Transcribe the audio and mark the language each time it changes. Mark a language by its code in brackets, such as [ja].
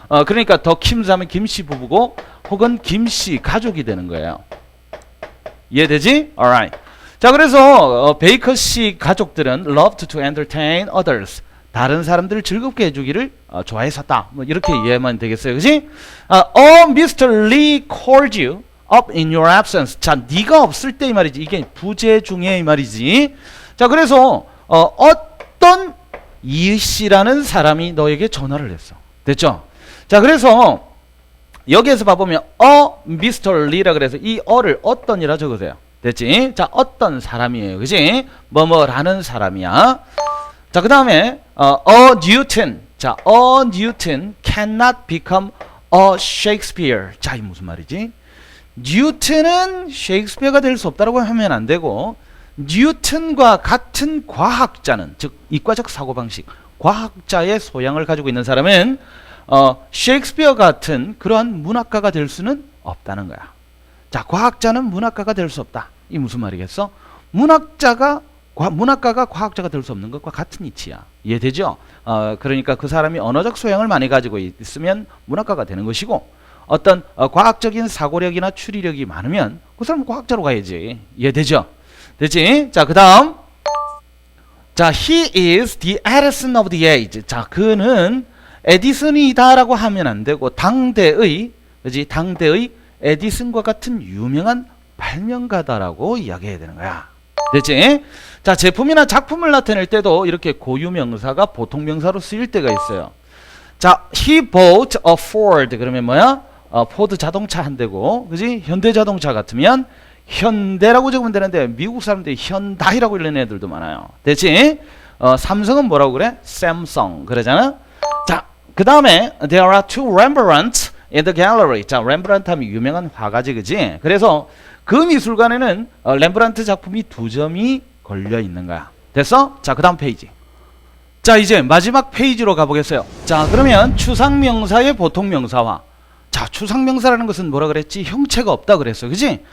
[ko] 그러니까 더 킴스 하면 김씨 부부고 혹은 김씨 가족이 되는 거예요. 이해되지? Alright. 자, 그래서 베이커 씨 가족들은 [en] loved to entertain others. [ko] 다른 사람들을 즐겁게 해주기를 좋아했었다. 뭐 이렇게 이해하면 되겠어요. 그지? [en] Oh, Mr. Lee called you up in your absence. [ko] 자, 네가 없을 때 이 말이지. 이게 부재 중에 이 말이지. 자, 그래서 어떤 이 씨라는 사람이 너에게 전화를 했어. 됐죠? 자, 그래서 여기에서 봐보면 Mr. Lee라 그래서 이 어를 어떤이라 적으세요. 됐지? 자, 어떤 사람이에요. 그지? 뭐뭐라는 사람이야. 자, 그 다음에 Newton. [en] 자, Newton cannot become a Shakespeare. [ko] 자, 이 무슨 말이지? 뉴턴은 셰익스피어가 될 수 없다고 하면 안 되고 뉴턴과 같은 과학자는 즉 이과적 사고방식 과학자의 소양을 가지고 있는 사람은 셰익스피어 같은 그러한 문학가가 될 수는 없다는 거야. 자, 과학자는 문학가가 될 수 없다. 이 무슨 말이겠어? 문학가가 과학자가 될 수 없는 것과 같은 이치야. 이해되죠? 그러니까 그 사람이 언어적 소양을 많이 가지고 있으면 문학가가 되는 것이고 어떤 과학적인 사고력이나 추리력이 많으면 그 사람은 과학자로 가야지. 이해되죠? 됐지? 자, 그 다음. [en] 자, he is the Edison of the age. [ko] 자, 그는 에디슨이다라고 하면 안 되고 당대의, 그지? 당대의 에디슨과 같은 유명한 발명가다라고 이야기해야 되는 거야. 됐지? 자, 제품이나 작품을 나타낼 때도 이렇게 고유명사가 보통명사로 쓰일 때가 있어요. [en] 자, he bought a Ford. [ko] 그러면 뭐야? 포드 자동차 한 대고, 그지? 현대자동차 같으면 현대라고 적으면 되는데 미국 사람들이 현다이라고 읽는 애들도 많아요. 됐지? 삼성은 뭐라고 그래? 샘성 그러잖아. 자, 그 다음에 [en] there are two Rembrandts in the gallery. [ko] 자, 렘브란트 하면 유명한 화가지, 그지? 그래서 그 미술관에는 렘브란트 작품이 2점이 걸려 있는 거야. 됐어? 자, 그 다음 페이지. 자, 이제 마지막 페이지로 가보겠어요. 자, 그러면 추상명사의 보통명사화. 자, 추상명사라는 것은 뭐라 그랬지? 형체가 없다 그랬어. 그지?